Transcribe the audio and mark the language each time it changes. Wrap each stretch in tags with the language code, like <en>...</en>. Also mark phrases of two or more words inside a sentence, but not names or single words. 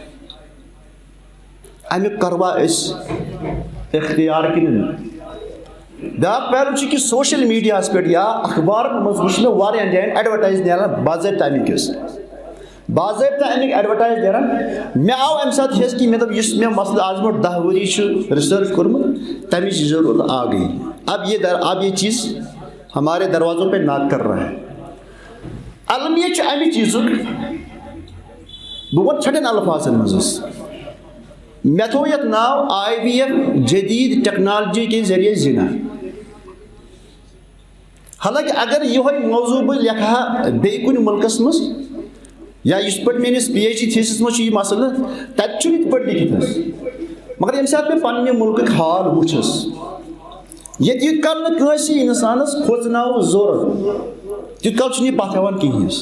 <ks>اَمیُک کروا أسۍ اختیار کِنہٕ نہٕ بیاکھ پہلو کہ سوشل میڈیاہس پہ یا اخبارن مز وچھ مےٚ واریاہن جاین ایڈورٹائز نیران باضٲبطہٕ امیکس باضٲبطہٕ امیک ایڈورٹائز نیران مےٚ آو امہِ ساتہٕ حس کہ مےٚ دوٚپ یُس مےٚ مسلہٕ آز برونٛٹھ 10 ؤری چھُ رِسٲرٕچ کوٚرمُت تمِچ</ks> <ur>ضروٗرت آ گئی اب یہ چیز ہمارے دروازوں پہ ناک کر رہا ہے.</ur> <ks>المیہ چھُ امہِ چیٖزُک بہٕ وَنہٕ چھٹٮ۪ن الفاظن منٛز مےٚ تھوٚو یتھ ناو IVF</ks> <ur>جدید ٹیکنالوجی کے ذریعے زنا.</ur> <ks>حالانکہ اگر یہ موضوع بہٕ لیکھٕ ہا بیٚیہِ کُنہِ مُلکس منٛز یا یِتھ پٲٹھۍ میٲنِس PhD تھیسس منٛز چھُ یہِ مسلہٕ تتہِ چھُنہٕ یِتھ پٲٹھۍ لیکھِتھ حظ مگر ییٚمہِ ساتہٕ مےٚ پننہِ مُلکُک حال وٕچھس ییٚتہِ یوٗت کال نہٕ کٲنٛسہِ اِنسانس کھوژناوُن ضوٚرتھ تیوٗت کال چھُنہٕ یہِ پتھ ہٮ۪وان کِہیٖنۍ حظ.</ks>